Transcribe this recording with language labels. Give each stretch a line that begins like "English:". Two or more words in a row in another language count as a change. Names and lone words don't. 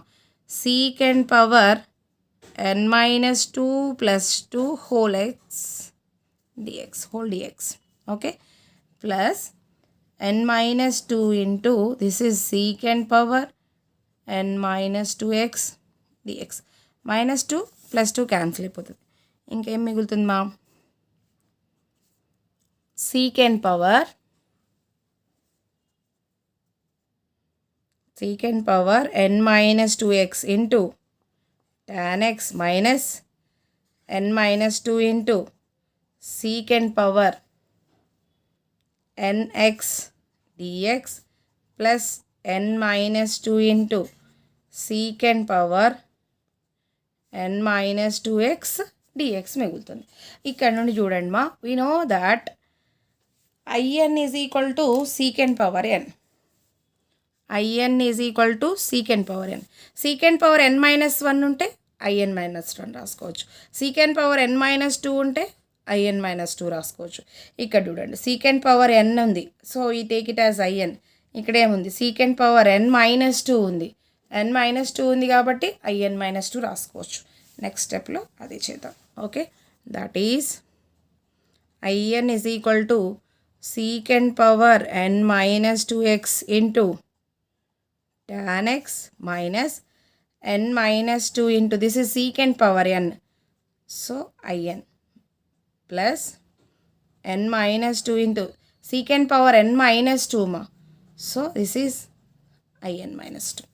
English: Secant power n minus 2 plus 2 whole x dx, whole dx. Okay. Plus n minus 2 into, this is secant power n minus 2x dx. Minus 2 plus 2 cancel
Telugu: అయిపోతుంది. ఇంకేం మిగులుతుంది మా,
English: secant power n minus 2x into tan x minus n minus 2 into secant power nx dx plus n minus 2 into secant power n minus 2x dx మిగులుతుంది.
Telugu: ఇక్కడ నుండి చూడండి మా,
English: we know that in is equal to secant power n. in is equal to secant power n. secant power n minus 1
Telugu: ఉంటే
English: in minus 1
Telugu: రాసుకోవచ్చు.
English: secant power n minus 2
Telugu: ఉంటే
English: in minus 2
Telugu: రాసుకోవచ్చు. ఇక్కడ చూడండి
English: secant power n
Telugu: ఉంది,
English: so e take it as in.
Telugu: ఇక్కడ ఏముంది
English: secant power n minus 2
Telugu: ఉంది,
English: n minus 2
Telugu: ఉంది కాబట్టి
English: in minus 2
Telugu: రాసుకోవచ్చు. నెక్స్ట్ స్టెప్లో అది చేద్దాం. ఓకే,
English: that is in is equal to secant power n minus 2x into tan x minus n minus 2 into this is secant power n, so in plus n minus 2 into secant power n minus 2 ma, so this is in minus 2.